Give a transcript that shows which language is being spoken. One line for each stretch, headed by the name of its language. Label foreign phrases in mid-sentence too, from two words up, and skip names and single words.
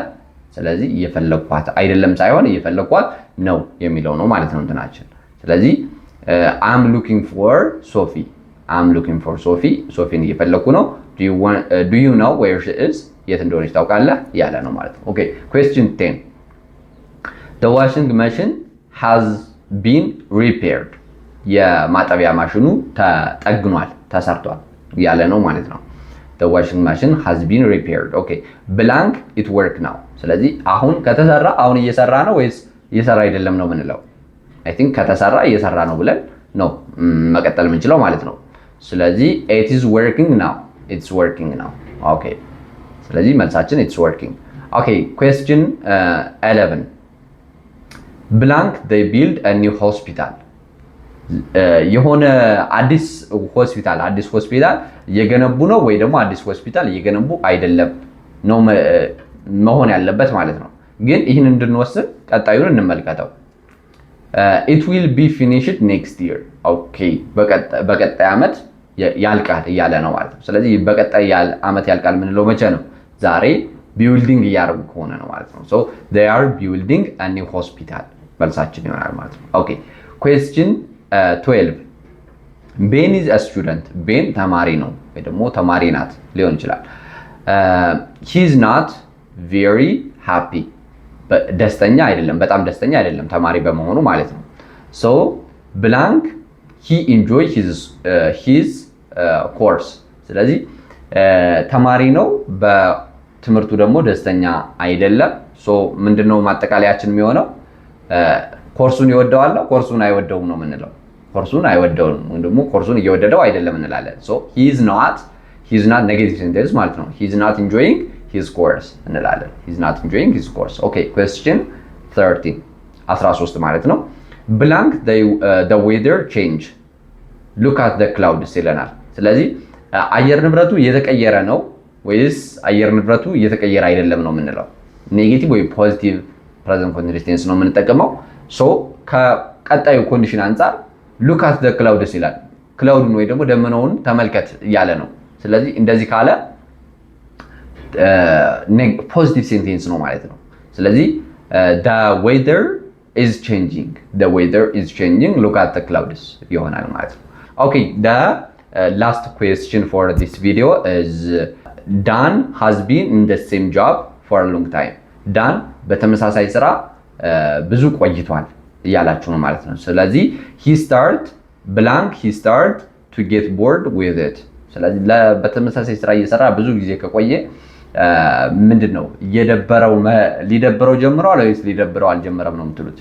Amharic: ስለዚህ እየፈለኳት አይደለም ሳይሆን እየፈለኳት ነው የሚለው ነው ማለት ነው እንትናችን። ስለዚህ
English: I'm looking for Sophie፣ I'm looking for Sophie፣
Amharic: ሶፊን እየፈለኩ ነው።
English: Do you know where she is?
Amharic: የት እንደሆነች ታውቃለህ ያለ ነው ማለት ነው።
English: OK question 10 the washing machine has been repaired።
Amharic: የማጠቢያ ማሽኑ ተጠግኗል ተሰርቷል ያለ ነው ማለት ነው።
English: the washing machine has been repaired።
Amharic: ኦኬ
English: blank it work now።
Amharic: ስለዚህ አሁን ከተሰራ አሁን እየሰራ ነው ወይስ እየሰራ አይደለም ነው ምንለው?
English: I think
Amharic: ከተሰራ እየሰራ ነው ብለን ነው መቀጠል የምንችለው ማለት ነው። ስለዚህ
English: it is working now፣ it's working now።
Amharic: ኦኬ ስለዚህ መልሳችን
English: it's working።
Amharic: ኦኬ
English: question 11 blank they build a new hospital።
Amharic: የሆነ አዲስ ሆስፒታል እየገነቡ ነው ወይ ደግሞ አዲስ ሆስፒታል እየገነቡ አይደለም ነው መሆን ያለበት ማለት ነው። ግን ይህን እንድንወስን ቀጣዩን እንመልከተው።
English: it will be finished next year።
Amharic: ኦኬ በቀጣይ ዓመት ያልቃል እያለ ነው ማለት ነው። ስለዚህ በቀጣይ ዓመት ያልቃል ምንለው መቼ ነው? ዛሬ ቢልዲንግ እያደረጉ ከሆነ ነው ማለት ነው።
English: so they are building a new hospital
Amharic: መልሳችን ይሆናል ማለት ነው። ኦኬ
English: question 12 Ben is a student።
Amharic: ቤን ተማሪ ነው ወይ ደግሞ ተማሪ ናት ሊሆን ይችላል።
English: He is not very happy።
Amharic: ደስተኛ አይደለም፣ በጣም ደስተኛ አይደለም ተማሪ በመሆኑ ማለት ነው።
English: So blank he enjoy his course።
Amharic: ስለዚህ ተማሪ ነው፣ በትምህርቱ ደግሞ ደስተኛ አይደለም። ሶ ምንድነው ማጠቃለያችን የሚሆነው? ኮርሱን ይወደዋል፣ ኮርሱን አይወደውም ነው የምንለው። ኮርሱን አይወደውም ወይም ደግሞ ኮርሱን እየወደደው አይደለም እንላለን። ሶ
English: he is not negative sentence
Amharic: ማለት ነው።
English: he is not enjoying his course
Amharic: እንላለን።
English: he is not enjoying his course።
Amharic: ኦኬ question 13 ማለት ነው።
English: blank the weather change look at the clouds
Amharic: ይለናል። ስለዚህ አየር ንብረቱ እየተቀየረ ነው ወይስ አየር ንብረቱ እየተቀየረ አይደለም ነው የምንለው። ኔጌቲቭ ወይ
English: positive present continuous tense
Amharic: ነው የምንጠቀመው። ሶ ከቀጣዩ ኮንዲሽን አንፃር
English: look at the clouds
Amharic: ይላል። ክላውድን ወይ ደግሞ ደመናውን ተመልከት እያለ ነው። ስለዚህ እንደዚህ ካለ
English: positive sentence
Amharic: ነው ማለት ነው። ስለዚህ
English: the weather is changing look at the clouds
Amharic: ይሆናል ማለት ነው። ኦኬ
English: the last question for this video is Dan has been in the same job for a long time።
Amharic: ዳን በተመሳሳይ ስራ ብዙ ቆይቷል እያላችሁ ነው ማለት ነው። ስለዚህ
English: he start to get bored with it።
Amharic: ስለዚህ በተመሳሳይ ስራ እየሰራ ብዙ ጊዜ ከቆየ ምንድነው ሊደብረው ጀምሯል ወይስ ሊደብረው አልጀመረም ነው የምትሉት?